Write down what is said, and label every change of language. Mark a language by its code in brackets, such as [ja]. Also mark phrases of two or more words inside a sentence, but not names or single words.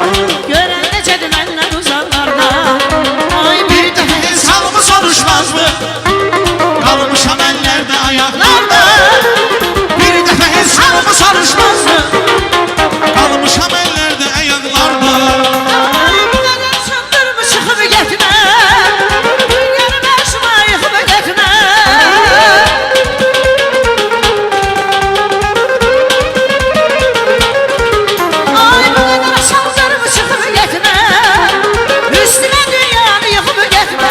[az] Gören necədir məndən uzaqlarda. Ay bir dəfə Hesabımı soruşmaz mı? [tr] Kalmışam ellerde ayaklarda. Bir defa hesabımı soruşmaz mı? Kalmışam ellerde ayaklarda. [az] bu qədər çındırma çıxıb getmə. Dünyanı başıma yıxıb getmə. Ay bu qədər çındırma çıxıb getmə. Üstümə dünyanı yıxıb getmə.